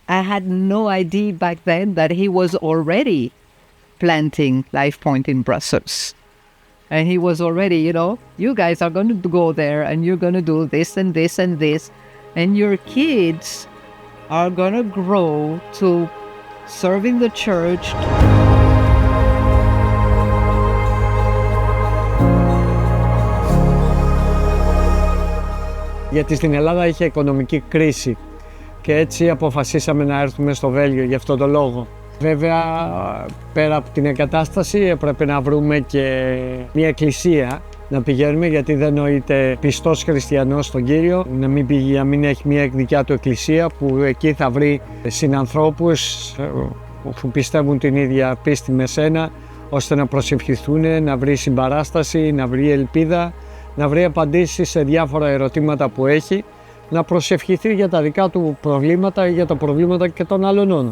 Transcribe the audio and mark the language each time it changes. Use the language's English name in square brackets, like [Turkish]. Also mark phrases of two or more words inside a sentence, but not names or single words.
[English] I had no idea back then that he was already planting LifePoint in Brussels. And he was already, you guys are going to go there and you're going to do this and this and this. And your kids are going to grow to serving the church. [Greek] Γιατί στην Ελλάδα είχε οικονομική κρίση και έτσι αποφασίσαμε να έρθουμε στο Βέλγιο για αυτόν τον λόγο. Βέβαια, πέρα από την εγκατάσταση έπρεπε να βρούμε και μια εκκλησία να πηγαίνουμε, γιατί δεν νοείται πιστός χριστιανός στον Κύριο να μην έχει μια δικιά του εκκλησία που εκεί θα βρει συνανθρώπους που πιστεύουν την ίδια πίστη με σένα, ώστε να προσευχηθούν, να βρει συμπαράσταση, να βρει ελπίδα, να βρει απαντήσεις σε διάφορα ερωτήματα που έχει, να προσευχηθεί για τα δικά του προβλήματα ή για τα προβλήματα και των άλλων.